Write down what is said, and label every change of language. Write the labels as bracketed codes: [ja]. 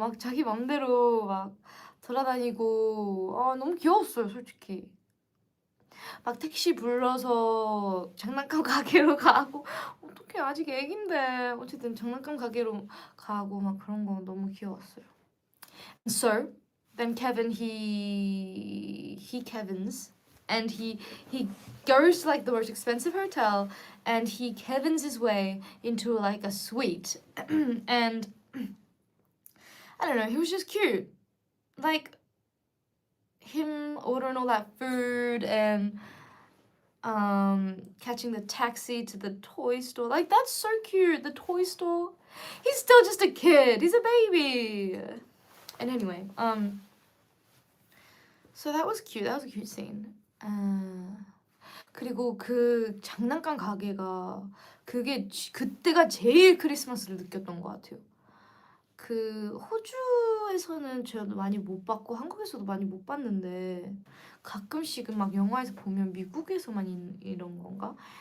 [ko] 막 자기 맘대로 막 돌아다니고 너무 귀여웠어요 솔직히. 막 택시 불러서 장난감 가게로 가고 어떻게 아직 애긴데 어쨌든 장난감 가게로 가고 막 그런 거 너무 귀여웠어요. [en] So then Kevin he Kevins and he goes to like the most expensive hotel and he Kevins his way into like a suite and I don't know, he was just cute. Like him ordering all that food and catching the taxi to the toy store. Like that's so cute. The toy store. He's still just a kid. He's a baby. And anyway, so that was cute. That was a cute scene. [ko] 그리고 그 장난감 가게가 그때가 제일 크리스마스를 느꼈던 것 같아요. 그 호주에서는 저도 많이 못 봤고 한국에서도 많이 못 봤는데 가끔씩은 막 영화에서 보면 미국에서만 이런 건가?